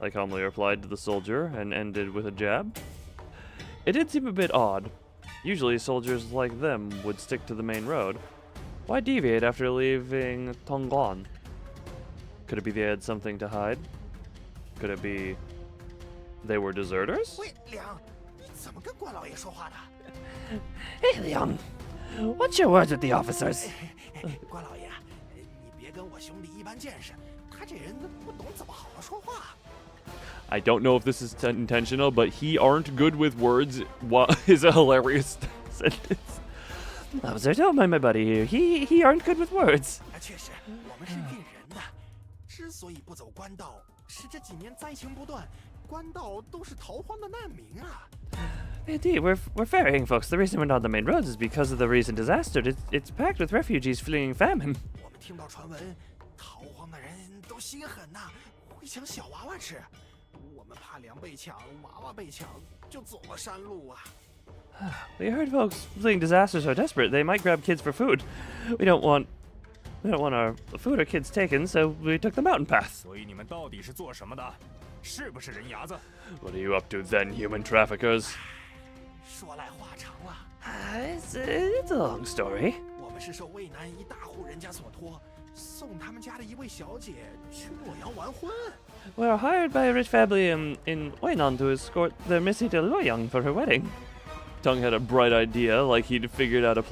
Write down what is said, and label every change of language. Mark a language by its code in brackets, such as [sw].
[en] I calmly replied to the soldier and ended with a jab. It did seem a bit odd. Usually soldiers like them would stick to the main road. Why deviate after leaving Tongguan? Could it be they had something to hide? Could it be they were deserters? [zh] 喂，梁，你怎么跟关老爷说话的？ [en] Hey, Leon. What's your words with the officers? [zh] 关老爷，你别跟我兄弟一般见识，他这人不懂怎么好好说话。 [en] I don't know if this is intentional, but he aren't good with words is a hilarious sentence. Officer, don't mind my buddy here. He aren't good with words. [zh] 确实，我们是运人的，之所以不走官道，是这几年灾情不断，官道都是逃荒的难民啊。 [en] Indeed, we're ferrying folks. The reason we're not on the main roads is because of the recent disaster. It's packed with refugees fleeing famine. [zh] 我们听到传闻，逃荒的人都心狠呐，会抢小娃娃吃。我们怕粮被抢，娃娃被抢，就走了山路啊。 [en] We heard folks fleeing disasters are desperate. They might grab kids for food. We don't want our food or kids taken, so we took the mountain path. [zh] 所以你们到底是做什么的？是不是人牙子？ [en] What are you up to then, human traffickers? [zh] 说来话长了， [en] It's a long story. [zh] 我们是受渭南一大户人家所托，送他们家的一位小姐去洛阳完婚。 [en] We're hired by a rich family in Weinan to escort the Missy to Luoyang for her wedding. Tung had a bright idea, like he'd figured out a